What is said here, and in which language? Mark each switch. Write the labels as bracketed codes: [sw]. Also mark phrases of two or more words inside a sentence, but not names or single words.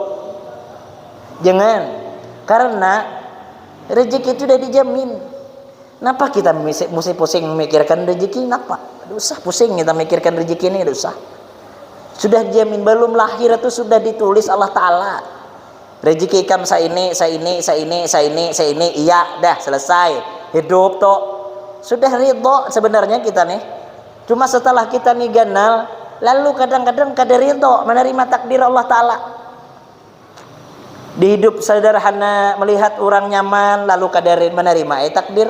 [id] Jangan, karena rezeki itu udah dijamin. Kenapa kita mesti pusing memikirkan rezeki? Kenapa? Usah pusing kita mikirkan rezeki ini, usah. Sudah jamin, belum lahir itu sudah ditulis Allah Ta'ala. Rezeki kamu saya ini, iya dah selesai. Hidup toh sudah ridho sebenarnya kita nih. [bjn] Cuma setelah kita nih ganal, lalu kadang-kadang kada ridho menerima takdir Allah Ta'ala. [id] Di hidup sederhana, melihat orang nyaman, lalu kada menerima takdir.